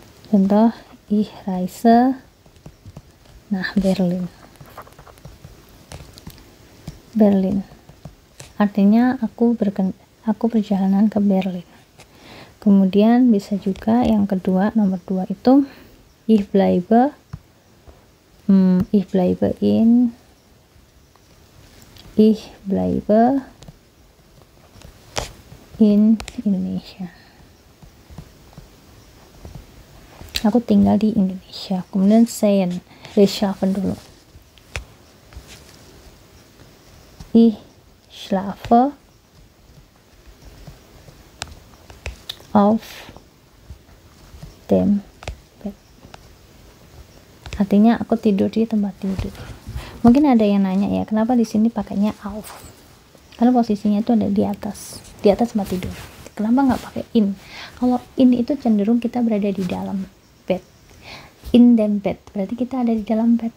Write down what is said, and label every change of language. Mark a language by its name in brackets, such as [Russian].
[Indonesian] Contoh, [German] ich reise nach Berlin. Berlin. [Indonesian] Artinya aku perjalanan ke Berlin. Kemudian bisa juga yang kedua, nomor 2 itu [German] ich bleibe in Indonesia. [Indonesian] Aku tinggal di Indonesia. Kemudian sein, reshuffle dulu. [German] Ich schlafe auf dem Bett. [Indonesian] Artinya aku tidur di tempat tidur. Mungkin ada yang nanya ya, kenapa di sini pakainya auf? Karena posisinya itu ada di atas tempat tidur. Kenapa nggak pakai in? Kalau in itu cenderung kita berada di dalam bed. [German] In dem bed, [Indonesian] berarti kita ada di dalam bed.